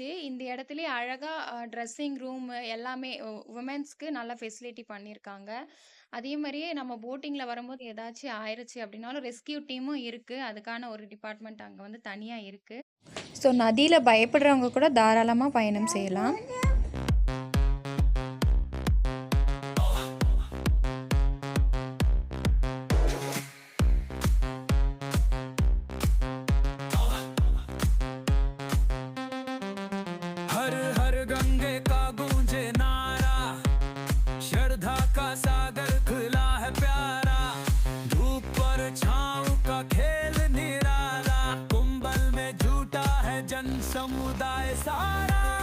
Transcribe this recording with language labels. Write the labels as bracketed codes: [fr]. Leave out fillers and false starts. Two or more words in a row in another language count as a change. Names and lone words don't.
[ta] இந்த இடத்துலையே அழகாக [en] dressing room [ta] எல்லாமே உமன்ஸ்க்கு நல்ல ஃபெசிலிட்டி பண்ணியிருக்காங்க. அதே மாதிரியே நம்ம போட்டிங்கில் வரும்போது ஏதாச்சும் ஆயிடுச்சு அப்படின்னாலும் [en] rescue teamum [ta] இருக்குது. அதுக்கான ஒரு டிபார்ட்மெண்ட் அங்கே வந்து தனியாக இருக்குது. ஸோ நதியில் பயப்படுறவங்க கூட தாராளமாக பயணம் செய்யலாம். [hi] हर हर गंगे का गूंजे नारा, श्रद्धा का सागर खुला है प्यारा, धूप पर छाँव का खेल निराला, कुंभल में झूठा है जन समुदाय सारा।